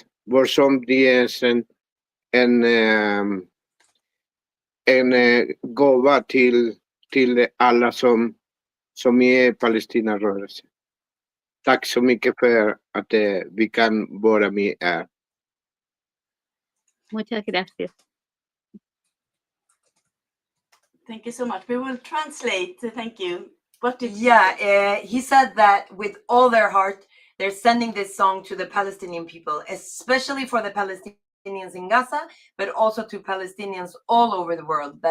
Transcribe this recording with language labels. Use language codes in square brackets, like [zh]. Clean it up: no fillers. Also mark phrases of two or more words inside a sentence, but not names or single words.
[sv] Vår sång, det är en gåva till alla som är Palestinarörelsen. Tack så mycket för att vi kan vara med här. [es] Muchas gracias. [en] Thank you so much. We will translate. Thank you. What did he said that with all their heart, they're sending this song to the Palestinian people, especially for the Palestinians in Gaza, but also to Palestinians all over the world.